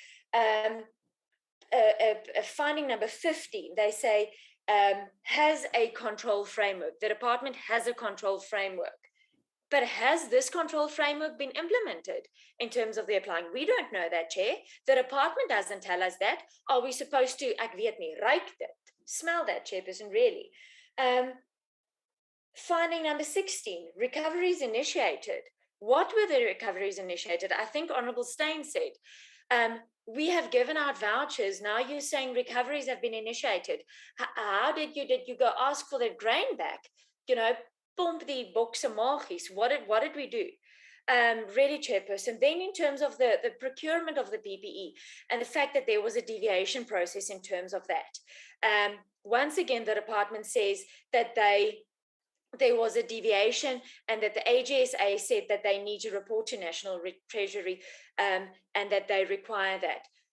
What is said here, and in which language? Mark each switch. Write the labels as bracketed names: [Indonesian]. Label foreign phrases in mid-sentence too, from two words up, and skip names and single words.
[English] Finding number 15, they say has a control framework. The department has a control framework. But has this control framework been implemented in terms of the applying? We don't know that, Chair. The department doesn't tell us that. Are we supposed to, [Afrikaans] ek weet nie, ruik dit, [English] smell that, Chairperson, really? Finding number 16, recoveries initiated. What were the recoveries initiated? I think Honourable Steyn said, we have given out vouchers. Now you're saying recoveries have been initiated. How did you go ask for the grain back? You know, [Afrikaans] pomp die bokse magies. [English] What did we do? Really, Chairperson. Then in terms of the procurement of the PPE and the fact that there was a deviation process in terms of that. Once again, the department says that there was a deviation and that the AGSA said that they need to report to National Treasury and that they require that.